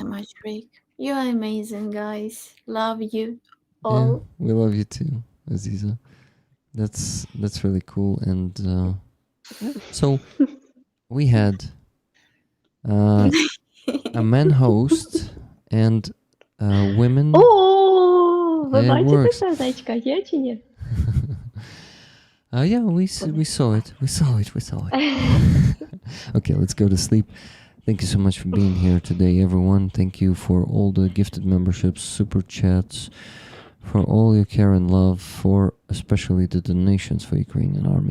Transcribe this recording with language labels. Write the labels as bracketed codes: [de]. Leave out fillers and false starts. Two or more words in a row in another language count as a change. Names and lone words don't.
[en] so much, Rick. You are amazing, guys. Love you Yeah, all. we love you too, Aziza. That's really cool. And so we had a man host and women. [uk] О, ви [en] It [uk] бачите [en] works. [uk] сердечка, є чи ні? [en] Yeah, we saw it. We saw it. Okay, let's go to sleep. Thank you so much for being here today, everyone. Thank you for all the gifted memberships, super chats, for all your care and love, for especially the donations for Ukrainian army.